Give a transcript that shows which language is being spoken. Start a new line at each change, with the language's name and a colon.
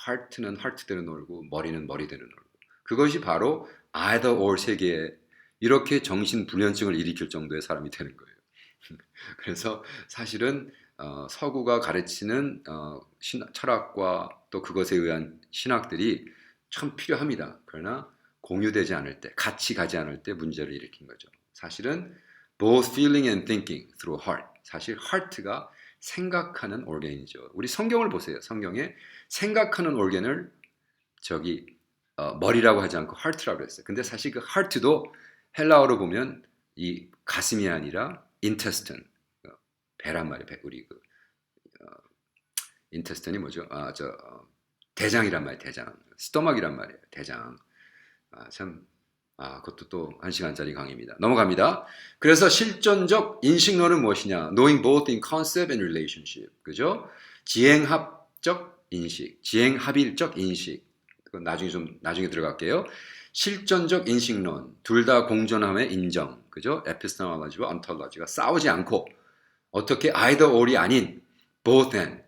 Korean: heart는 heart대로 놀고 머리는 머리대로 놀고. 그것이 바로 either or 세계에 이렇게 정신불면증을 일으킬 정도의 사람이 되는 거예요. 그래서 사실은 서구가 가르치는 철학과 또 그것에 의한 신학들이 참 필요합니다. 그러나 공유되지 않을 때, 같이 가지 않을 때 문제를 일으킨 거죠.
English: 사실은 both feeling and thinking through heart.
Korean: 사실 heart가 생각하는 organ이죠. 우리 성경을 보세요. 성경에 생각하는 organ을 저기 머리라고 하지 않고 heart라고 했어요. 근데 사실 그 heart도 헬라어로 보면 이 가슴이 아니라 intestine, 배란 말이에요. 우리 그 intestine이 뭐죠? 대장이란 말이에요. 대장. 스토막이란 말이에요. 대장. 그것도 또 1시간짜리 강의입니다. 넘어갑니다. 그래서 실존적 인식론은 무엇이냐?
English: Knowing both in concept and relationship.
Korean: 그죠? 지행합적 인식, 지행합일적 인식. 그건 나중에 들어갈게요. 실존적 인식론, 둘 다 공존함의 인정. 그죠? 에피스테몰로지와 온톨로지가 싸우지 않고 어떻게 either or이 아닌 both and.